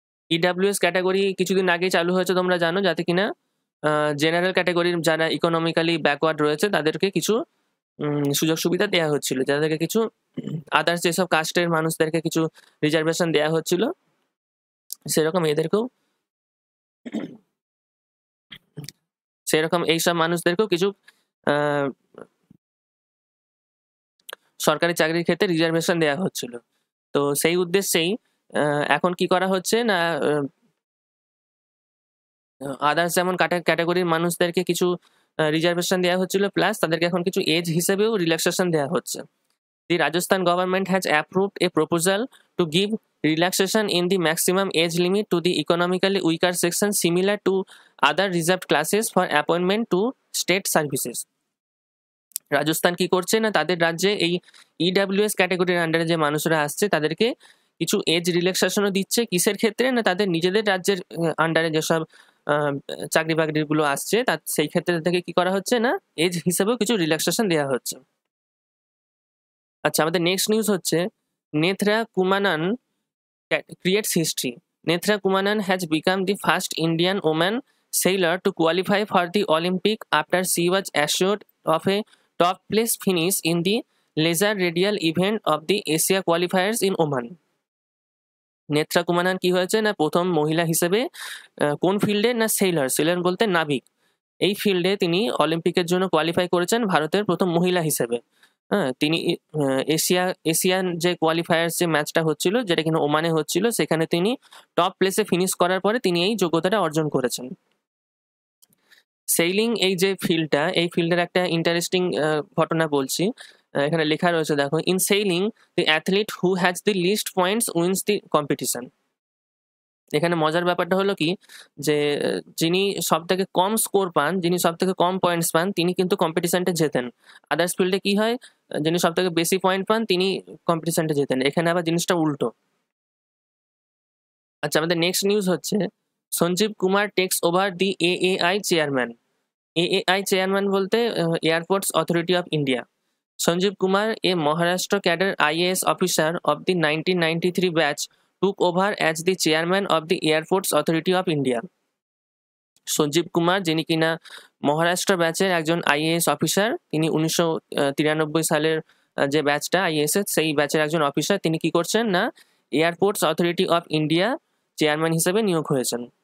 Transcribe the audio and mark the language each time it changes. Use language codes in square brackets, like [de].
[bn] EWS category কিছুদিন আগেই চালু হয়েছে, তোমরা জানো, যাতে কিনা জেনারেল ক্যাটাগরির যারা ইকোনমিক্যালি ব্যাকওয়ার্ড রয়েছে তাদেরকে কিছু সুযোগ সুবিধা দেওয়া হচ্ছিল, যাদেরকে কিছু আদার্স যেসব কাস্টের মানুষদেরকে কিছু রিজার্ভেশন দেওয়া হচ্ছিল, সেরকম এইসব মানুষদেরকেও কিছু সরকারি চাকরির ক্ষেত্রে রিজার্ভেশন দেওয়া হচ্ছিল। তো সেই উদ্দেশ্যেই এখন কি করা হচ্ছে না, আদার্স যেমন ক্যাটাগরির মানুষদেরকে কিছু রিজার্ভেশন দেওয়া হচ্ছিল, প্লাস তাদেরকে এখন কিছু এজ হিসেবেও রিল্যাক্সেশন দেওয়া হচ্ছে। [en] The Rajasthan government has approved a proposal to give relaxation in the maximum age limit to the economically weaker section similar to other reserved classes for appointment to state services. [bn] Rajasthan কি করছে না, তাদের রাজ্যে এই ইডাব্লিউএস ক্যাটাগরির আন্ডারে যে মানুষরা আসছে তাদেরকে কিছু এজ রিল্যাক্সেশনও দিচ্ছে। কিসের ক্ষেত্রে না, তাদের নিজেদের রাজ্যের আন্ডারে যেসব চাকরি বাকরিগুলো আসছে সেই ক্ষেত্রে তাদেরকে কি করা হচ্ছে না, এজ হিসেবেও কিছু রিল্যাক্সেশন দেওয়া হচ্ছে। আচ্ছা, আমাদের নেক্সট নিউজ হচ্ছে নেথ্রা কুমানান [en] creates history. Netra Kumanan has become the first Indian woman sailor to qualify for the Olympic after she was assured of a top place finish in the laser radial event of the Asia qualifiers in Oman. [bn] Netra কুমানান কি হয়েছে না, প্রথম মহিলা হিসেবে কোন ফিল্ডে না, seller বলতে নাবিক, এই ফিল্ডে তিনি অলিম্পিকের জন্য কোয়ালিফাই করেছেন ভারতের প্রথম মহিলা হিসেবে। তিনি এশিয়ান যে কোয়ালিফায়ার্স যে ম্যাচটা হচ্ছিল, যেটা কিনা ওমানে হচ্ছিল, সেখানে তিনি টপ প্লেসে ফিনিশ করার পরে তিনি এই যোগ্যতাটা অর্জন করেছেন। সেইলিং এই যে ফিল্ডটা, এই ফিল্ডের একটা ইন্টারেস্টিং ঘটনা বলছি, এখানে লেখা রয়েছে দেখো, [en] In sailing the athlete who has the least points wins the competition. [bn] এখানে মজার ব্যাপারটা হলো কি, যে যিনি সব থেকে কম স্কোর পান, যিনি সব থেকে কম পয়েন্টস পান, তিনি কিন্তু কম্পিটিশনটা জেতেন। আদার্স ফিল্ডে কি হয়, যিনি সব থেকে বেশি পয়েন্ট পান তিনি কম্পিটিশনটা জেতেন। এখানে আবার জিনিসটা উল্টো। আচ্ছা, আমাদের নেক্সট নিউজ হচ্ছে Sanjeev Kumar [en] Takes over the AAI chairman. [bn] AAI chairman বলতে airports authority of India. [en] Sanjeev Kumar, a Maharashtra cadre IAS officer of the 1993 batch, took over as the chairman of the Airports Authority of India. [bn] Sanjeev Kumar, যিনি কিনা মহারাষ্ট্র ব্যাচের একজন IAS officer, তিনি 1993 সালের যে ব্যাচটা IAS এর, সেই ব্যাচের একজন অফিসার, তিনি কি করছেন না, airports authority of India chairman হিসেবে নিয়োগ হয়েছেন।